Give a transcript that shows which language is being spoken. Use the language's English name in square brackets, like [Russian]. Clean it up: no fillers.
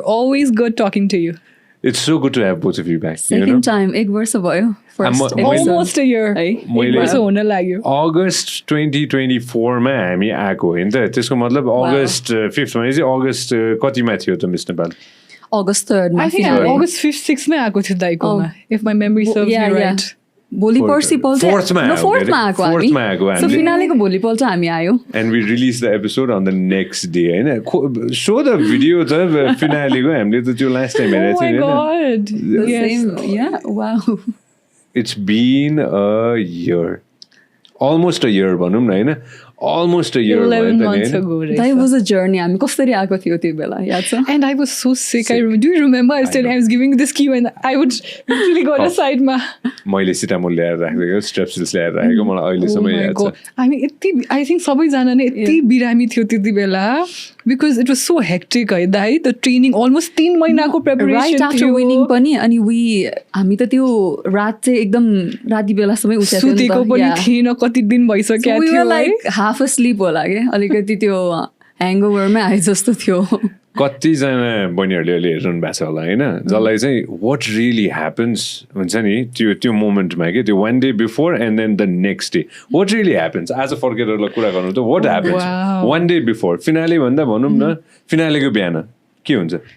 [English] Always good talking to you. It's so good to have both of you back. Second time, [Nepali] 1 वर्ष भयो. [English] First Almost a year. [Nepali] एक वर्ष हुन लाग्यो. August 2024 मा हामी आएको हैन त त्यसको मतलब August 5th मा चाहिँ August कतिमा थियो त मिस नेपाल [English] August 3rd मा I think August 5th 6th [Nepali] मै आएको थियो दाइकोमा [English] if my memory serves me right. [Nepali] भोलि पर्सिपल्ट 4th मा आएको हामी. So फिनालेको भोलिपल्ट हामी आयो. [English] And we released the episode on the next day हैन. [Nepali] Show the video त फिनालेको हामीले त त्यो [English] last time [Nepali] हेरेको थियौ [English] Oh my god. Yes. Yeah, wow. It's been a year. Almost a year भनौँ न हैन. Almost a year. 11 months ago. That was a journey. [Nepali] हामी कसरी आएको थियो त्यो बेला याद छ? [English] And I was so sick. Do you remember I was giving this cue and I would literally go to the side ma. [Nepali] मैले सिटामोल ल्याएर राखेको स्ट्रेप्सिल्स ल्याएर राखेको मलाई अहिलेसम्म याद छ. [English] I mean I think [Nepali] सबैजना नै यति बिरामी थियो त्यति बेला [English] because it was so hectic [Nepali] है दाइ [English] the training almost 3 महिनाको preparation right after winning [Nepali] पनि अनि हामी त त्यो रात चाहिँ एकदम राति बेलासम्मै उठेको थियो नि त. सुतेको पनि थिएन कति दिन भइसक्यो थियो. [English] We were like half asleep [Nepali] होला के अलिकति त्यो ह्याङओभरमै आए जस्तो थियो. कतिजना बहिनीहरूले अहिले हेरिरहनु भएको छ होला होइन जसलाई चाहिँ वाट रियली ह्यापन्स हुन्छ नि त्यो मोमेन्टमा के त्यो [English] 1 day before and then the next day what really happens [Nepali] आज फर्केर कुरा गर्नु त what happens 1 day before finale भन्दा भनौँ न फिनालेको बिहान के हुन्छ